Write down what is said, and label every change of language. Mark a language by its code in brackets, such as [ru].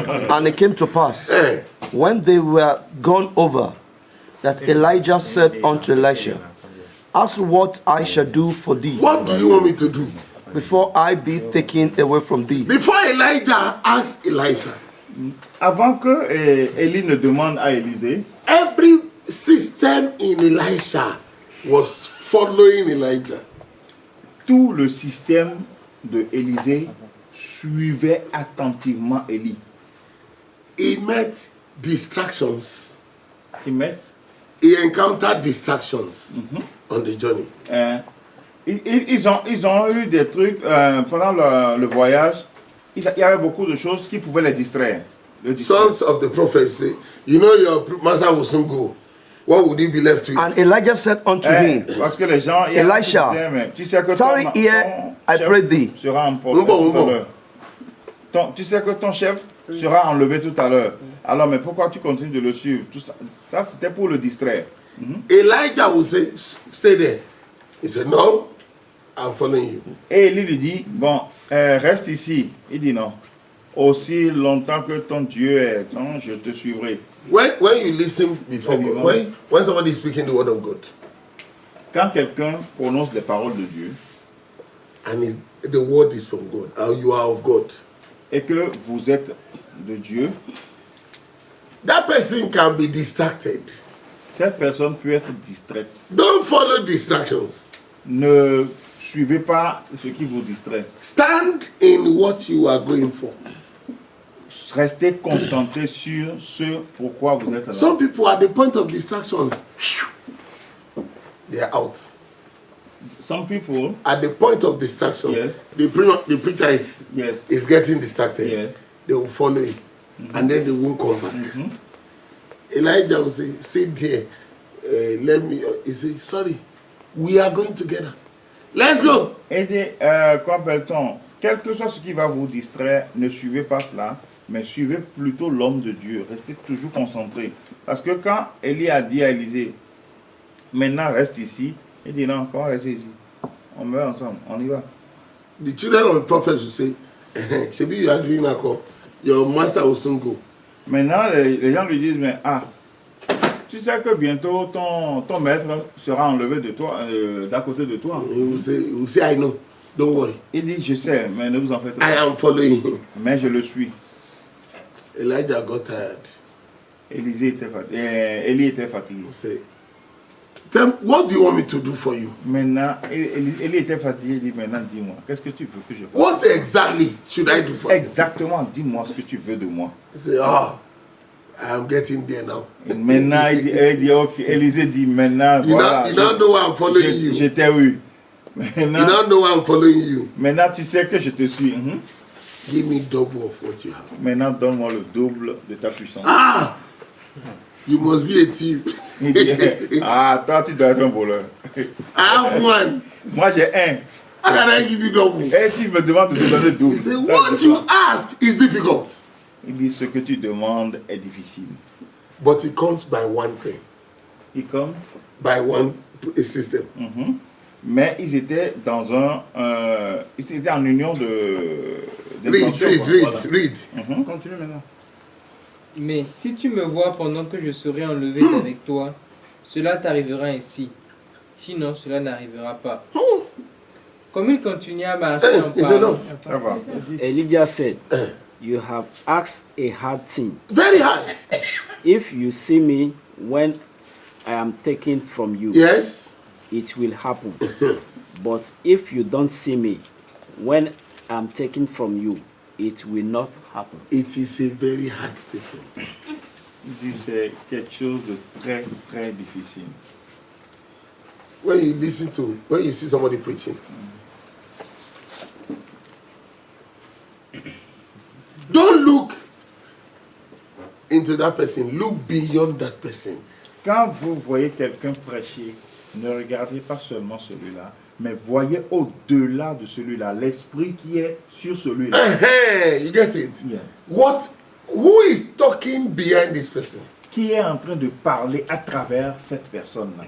[en] And it came to pass, when they were gone over, that Elijah said unto Elisha, ask what I shall do for thee. What do you want me to do? Before I be taken away from thee. Before Elijah asked Elisha, [fr] Avant que Élie ne demande à Élisée, [en] every system in Elisha was following Elijah. [fr] tout le système de Élisée suivait attentivement Élie. [en] He met distractions. [fr] Ils [en] He encountered distractions on the journey. [fr] Ils ont eu des trucs pendant le voyage. Il y avait beaucoup de choses qui pouvaient les distraire. [en] Sons of the prophets say, you know your master will soon go. What would he be left with? And Elijah said unto him, [fr] Parce que les gens, [en] Elisha, [fr] tu sais que [en] tarry here, I pray thee. [fr] Sera emporté tout à l'heure. Tu sais que ton chef sera enlevé tout à l'heure. Alors, mais pourquoi tu continues de le suivre? Tout ça, c'était pour le distraire. [en] Elijah will say, stay there. He said, no, I'm following you. [fr] Et Élie lui dit, bon, reste ici. Il dit non, Aussi longtemps que ton Dieu est temps, je te suivrai. [en] When you listen before God, when somebody is speaking the word of God, [fr] quand quelqu'un prononce les paroles de Dieu, [en] and the word is from God, or you are of God, [fr] et que vous êtes de Dieu, [en] that person can be distracted. [fr] Cette personne peut être distraite. [en] Don't follow distractions. [fr] Ne suivez pas ce qui vous distrait. [en] Stand in what you are going for. [fr] Restez concentré sur ce pourquoi vous êtes là. [en] Some people at the point of distraction, they are out. Some people at the point of distraction, yes, the preacher is getting distracted. Yes. They will follow him, and then they won't come back. Elijah will say, "Sit here, let me." He say, "Sorry, we are going together. Let's go." [fr] Et qu'appelle-t-on? Quel que soit ce qui va vous distraire, ne suivez pas cela, mais suivez plutôt l'homme de Dieu. Restez toujours concentré. Parce que quand Élie a dit à Élisée, maintenant reste ici, il dit non, comment rester ici? On meurt ensemble, on y va. [en] The children of the prophets will say, "Maybe you are doing a call. Your master will soon go." [fr] Maintenant, les gens lui disent, mais tu sais que bientôt ton maître sera enlevé de toi, d'à côté de toi. [en] He will say, "I know. Don't worry." [fr] Il dit, je sais, mais ne vous en faites pas. [en] I am following him. [fr] Mais je le suis. [en] Elijah got tired. [fr] Élie était fatigué. [en] Tell me, what do you want me to do for you? [fr] Maintenant, Élie était fatigué. Il dit, maintenant, dis-moi, qu'est-ce que tu veux que je fasse? [en] What exactly should I do for you? [fr] Exactement, dis-moi ce que tu veux de moi. [en] He said, I am getting there now. [fr] Et maintenant, il dit, ok, Élisée dit, maintenant, voilà. [en] You don't know why I'm following you. [fr] Je t'ai eu. Maintenant, [en] you don't know why I'm following you. [fr] Maintenant, tu sais que je te suis. [en] Give me double of what you have. [fr] Maintenant, donne-moi le double de ta puissance. [en] You must be a thief. [fr] Il dit, toi, tu dois être un voleur. [en] I have one. [fr] Moi, j'ai un. [en] How can I give you double? [fr] Et tu me demandes de te donner double. [en] He said, what you ask is difficult. [fr] Il dit, ce que tu demandes est difficile. [en] But it comes by one thing. Il comes by one system. [fr] Mais ils étaient dans ils étaient en union de [en] read. [fr] Continue maintenant. Mais si tu me vois pendant que je serai enlevé d'avec toi, cela t'arrivera ainsi. Sinon, cela n'arrivera pas. Comme il continuait à marcher en parlant. [en] Elijah said, "You have asked a hard thing. Very hard. If you see me when I am taken from you, yes, it will happen. But if you don't see me when I am taken from you, it will not happen." It is a very hard statement. [fr] C'est quelque chose de très très difficile. [en] When you see somebody preaching, don't look into that person, look beyond that person. [fr] Quand vous voyez quelqu'un prêcher, ne regardez pas seulement celui-là, mais voyez au-delà de celui-là, l'esprit qui est sur celui-là. [en] You get it? Yeah. Who is talking behind this person? [fr] Qui est en train de parler à travers cette personne-là?